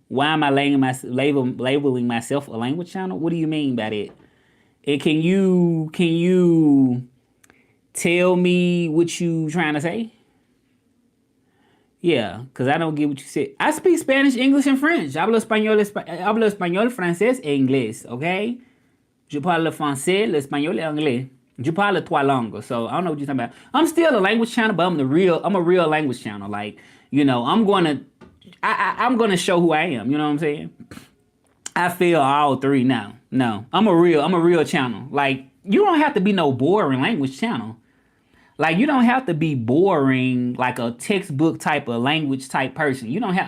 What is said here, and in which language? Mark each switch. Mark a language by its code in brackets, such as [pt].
[en] Why am I labeling myself a language channel? What do you mean by that? And can you tell me what you trying to say? Yeah, because I don't get what you said. I speak Spanish, English, and French. [es] Hablo español, francés, e inglés, okay? [fr] Je parle français, l'espagnol, et anglais. Je parle 3 langues. [en] So I don't know what you're talking about. I'm still a language channel, but I'm a real language channel. Like, you know, I'm gonna show who I am. You know what I'm saying? I feel all 3 now. No, I'm a real channel. Like, you don't have to be no boring language channel. Like, you don't have to be boring, like a textbook type of language type person. You don't have.